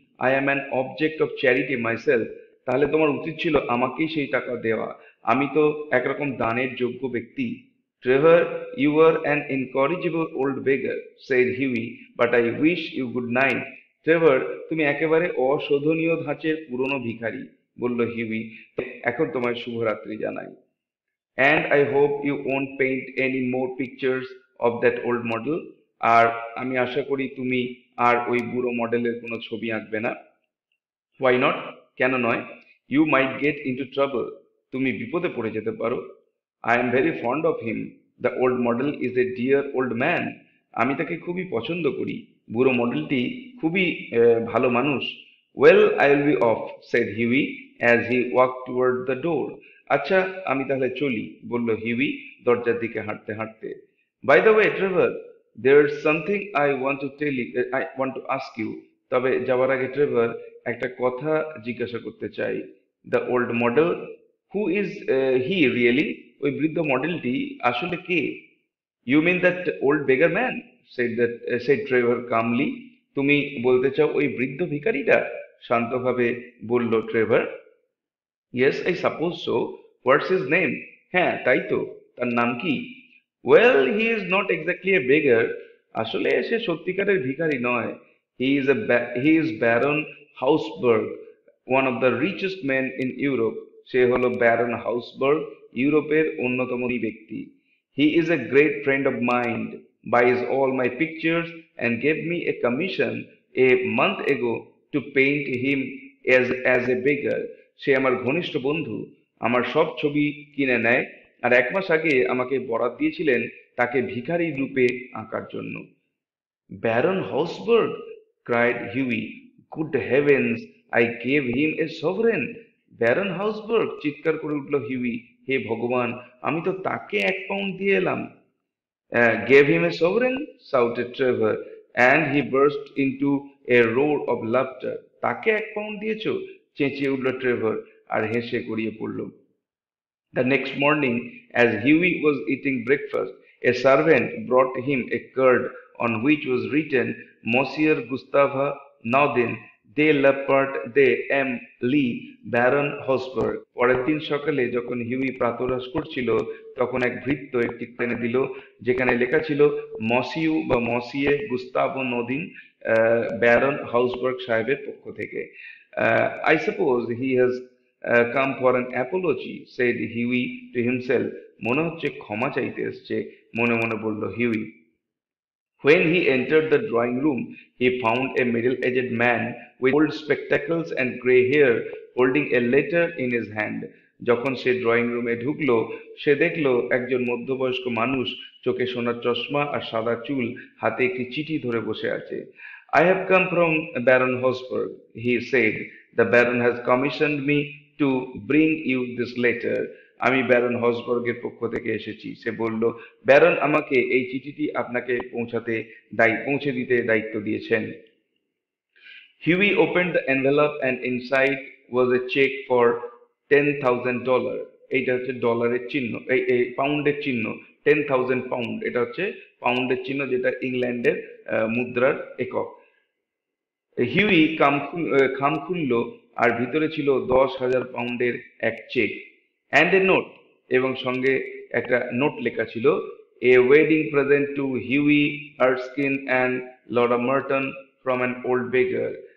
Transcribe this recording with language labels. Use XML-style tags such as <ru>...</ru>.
<en>I am an object of charity myself.</en> <bn>তাহলে তোমার উচিত ছিল আমাকেই সেই টাকা দেওয়া, আমি তো একরকম দানের যোগ্য ব্যক্তি।</bn> <en>Trevor, you were an incorrigible old beggar, said Hughie, but I wish you good night.</en> <bn>Trevor, তুমি একেবারে অশোধনীয় ধাঁচের পুরনো ভিখারি, বলল হিউই, এখন তোমায় শুভরাত্রি জানাই।</bn> <en>And I hope you won't paint any more pictures of that old model.</en> <bn>আর আমি আশা করি তুমি আর ওই বুড়ো মডেলের কোনো ছবি আঁকবে না।</bn> <en>Why not?</en> <bn>কেন নয়?</bn> <en>You might get into trouble.</en> <bn>তুমি বিপদে পড়ে যেতে পারো।</bn> <en>I am very fond of him. The old model is a dear old man.</en> <bn>আমি তাকে খুবই পছন্দ করি। বুড়ো মডেলটি খুবই ভালো মানুষ।</bn> <en>Well, I will be off, said Hughie as he walked toward the door.</en> <bn>আচ্ছা, আমি তাহলে চলি, বলল হিউই দরজার দিকে হাঁটতে হাঁটতে।</bn> <en>By the way, Trevor, there's something I want to tell you, I want to ask you.</en> <bn>তবে যাওয়ার আগে ট্রেভার, একটা কথা জিজ্ঞাসা করতে চাই।</bn> <en>The old model, who is he really?</en> <bn>ওই বৃদ্ধ মডেলটি আসলে কে?</bn> <en>You mean that old beggar man? Said Trevor calmly.</en> <bn>তুমি বলতে চাও ওই বৃদ্ধ ভিখারিটা? শান্তভাবে বলল Trevor.</bn> <en>Yes, I suppose so. What's his name?</en> <bn>হ্যাঁ, তাই তো। তার নাম কি?</bn> <en>Well, he is not exactly a beggar.</en> <bn>আসলে সে সত্যিকারের ভিখারি নয়।</bn> <en>He is Baron Hausberg, one of the richest man in Europe.</en> <bn>সে হলো ব্যারন হাউসবার্গ, ইউরোপের অন্যতম ধনী ব্যক্তি।</bn> <en>He is a great friend of mind, buys all my pictures, and gave me a commission a month ago to paint him as a beggar.</en> <bn>সে আমার ঘনিষ্ঠ বন্ধু, আমার সব ছবি কিনে নেয়, আর 1 মাস আগে আমাকে বরাত দিয়েছিলেন তাকে ভিখারি রূপে আঁকার জন্য।</bn> <en>Baron Hausberg! cried Hughie. Good heavens, I gave him a sovereign!</en> <bn>Baron হাউসবার্গ! চিৎকার করে উঠল হিউই। হে ভগবান, আমি তো তাকে 1 পাউন্ড দিয়ে এলাম।</bn> <en>Gave him a sovereign? Shouted Trevor, and he burst into a roar of laughter.</en> <bn>তাকে 1 পাউন্ড দিয়েছো? চেঁচিয়ে উঠল ট্রেভার আর হেসে গড়িয়ে পড়ল।</bn> <en>The next morning, as Hughie was eating breakfast, a servant brought him a card on which was written, Monsieur Gustave Naudin, de la part de M. Lee, Baron Hosberg.</en> <bn>পরের দিন সকালে যখন হিউই প্রাতরাশ করছিল, তখন এক ভৃত্য একটি এনে দিল, যেখানে লেখা ছিল মসিউ বা মসিয়ে গুস্তাভো নদিন, ব্যারন হাউসবার্গ সাহেবের পক্ষ থেকে।</bn> <en>I suppose he has come for an apology, said Hughie to himself.</en> <bn>মনে হচ্ছে ক্ষমা চাইতে এসছে, মনে মনে বলল Huey.</bn> <en>When he entered the drawing room, he found a middle-aged man with old spectacles and grey hair holding a letter in his hand.</en> <bn>যখন সে drawing রুমে ঢুকলো, সে দেখলো একজন মধ্যবয়স্ক মানুষ, চোখে সোনার চশমা আর সাদা চুল, হাতে একটি চিঠি ধরে বসে আছে।</bn> <en>I have come from Baron Hosberg, he said. The Baron has commissioned me to bring you this letter.</en> <bn>আমি ব্যারন হসবার্গের পক্ষ থেকে এসেছি। সে বলল, ব্যারন আমাকে এই চিঠিটি আপনাকে পৌঁছে দিতে দায়িত্ব দিয়েছেন।</bn> <en>Hughie opened the envelope and inside was a check for $10,000.</en> <bn>এইটা হচ্ছে ডলারের চিহ্ন, এই পাউন্ডের চিহ্ন। 10,000 পাউন্ড, এটা হচ্ছে পাউন্ডের চিহ্ন, যেটা ইংল্যান্ডের মুদ্রার একক। হিউই খাম খুলল, আর ভিতরে ছিল 10,000 পাউন্ডের এক চেক।</bn> <en>and a note,</en> <bn>এবং সঙ্গে একটা নোট লেখা ছিল,</bn> <en>A wedding present to Hughie Erskine and Laura Merton from an old beggar.</en>